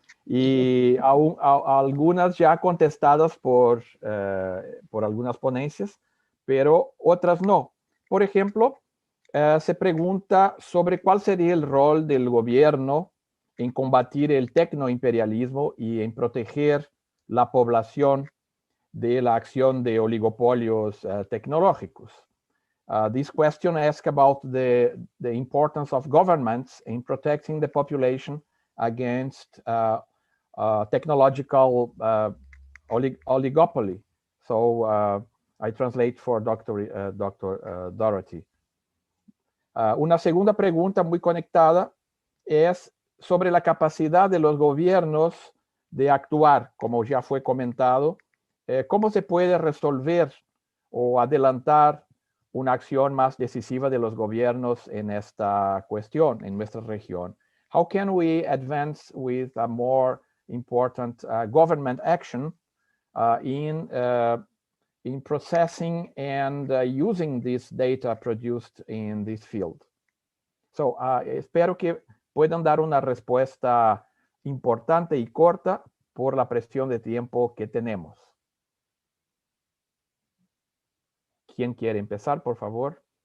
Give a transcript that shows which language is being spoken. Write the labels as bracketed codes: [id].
[es] Y algunas ya contestadas por algunas ponencias, pero otras no. Por ejemplo, se pregunta sobre cuál sería el rol del gobierno en combatir el tecnoimperialismo y en proteger la población de la acción de oligopolios tecnológicos. [en] This question asks about the importance of governments in protecting the population against technological oligopoly. So I translate for Dr. Dorothy. [es] Una segunda pregunta muy conectada es sobre la capacidad de los gobiernos de actuar, como ya fue comentado. ¿Cómo se puede resolver o adelantar una acción más decisiva de los gobiernos en esta cuestión, en nuestra región? [en] How can we advance with a more important government action in processing and using this data produced in this field? [es] So, espero que puedan dar una respuesta importante y corta por la presión de tiempo que tenemos. ¿Quién quiere empezar, por favor?